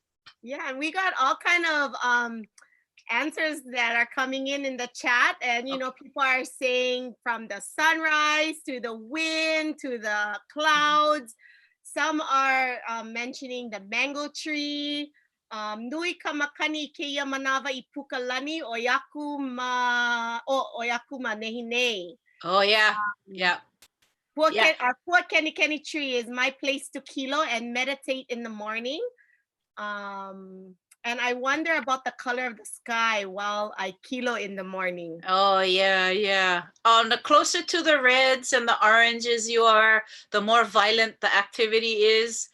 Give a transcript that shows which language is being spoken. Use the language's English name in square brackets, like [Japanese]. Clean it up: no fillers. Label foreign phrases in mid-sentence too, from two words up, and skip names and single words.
[English] Yeah, and we got all kind of answers that are coming in the chat. And, people are saying from the sunrise to the wind to the clouds. Some are mentioning the mango tree. [Hawaiian] Nui ka makani keia manawa I pukalani o yaku ma nehi nei. [English] Oh yeah, yeah. Our Pua Keni Keni tree is my place to kilo and meditate in the morning. And I wonder about the color of the sky while I kilo in the morning. Oh, yeah, yeah. The closer to the reds and the oranges you are, the more violent the activity is.